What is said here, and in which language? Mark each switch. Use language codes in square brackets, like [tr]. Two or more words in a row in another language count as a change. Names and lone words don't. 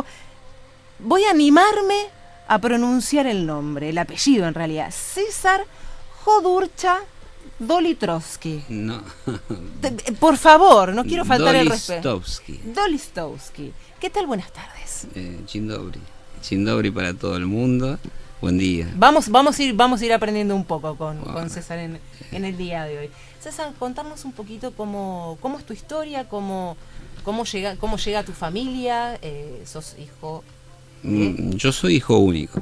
[es] Voy a animarme a pronunciar el nombre, el apellido en realidad. César Jodurcha Dolitrowski. No. Por favor, no quiero faltar el respeto. Dolistowski. Dolistowski. ¿Qué tal? Buenas tardes. [pl] Dzień dobry. Dzień dobry [es] para todo el mundo. Buen día. Vamos a ir aprendiendo un poco con César en el día de hoy. César, contarnos un poquito cómo es tu historia, cómo llega tu familia. Sos hijo Yo soy hijo único.